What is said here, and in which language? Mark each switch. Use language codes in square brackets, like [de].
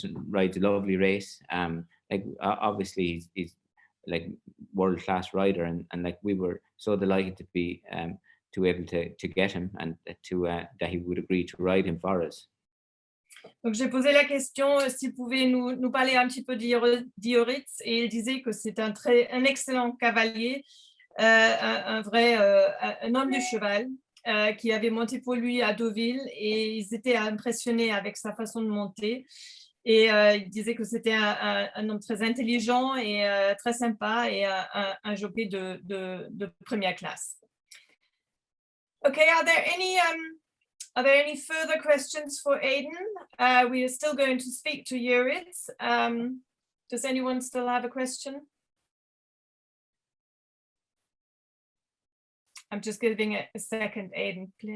[en] Rides a lovely race. Obviously he's like world class rider, and like we were so delighted to be to able to get him, and that he would agree to ride him for us. [fr] Donc, j'ai posé la question s'il pouvait nous parler un petit peu d'Ioritz, et il disait que c'est un excellent cavalier, un homme du cheval qui avait monté pour lui à Deauville, et ils étaient impressionnés avec sa façon de monter. Et il disait que c'était un homme très intelligent et très sympa, et un jockey de première classe. [en] Okay, are there any further questions for Aiden? We are still going to speak to Juritz. Does anyone still have a question? I'm just giving it a second, Aiden.